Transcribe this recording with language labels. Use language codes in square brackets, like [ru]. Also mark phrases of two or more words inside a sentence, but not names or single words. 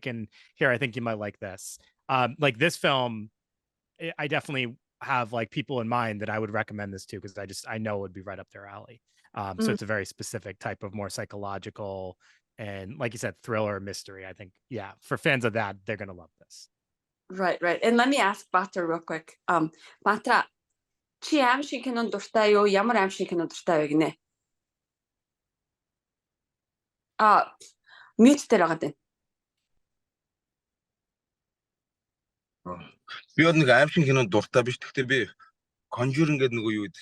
[en] And here, I think you might like this. Like this film, I definitely have like people in mind that I would recommend this to, because I know it would be right up their alley. So it's a very specific type of more psychological and, like you said, thriller mystery. I think, for fans of that, they're gonna love this. Right. And let me ask Baatar real quick. Baatar, [mn] чи аим шиг кинонд дуртай юу? Ямар аим шиг кинонд дуртай вэ гинэ? Mute дээр байгаа дээ. Би бол нэг аим шиг кинонд дуртай биш. Гэхдээ би Conjuring гэдэг нөгөө юу гэдэг.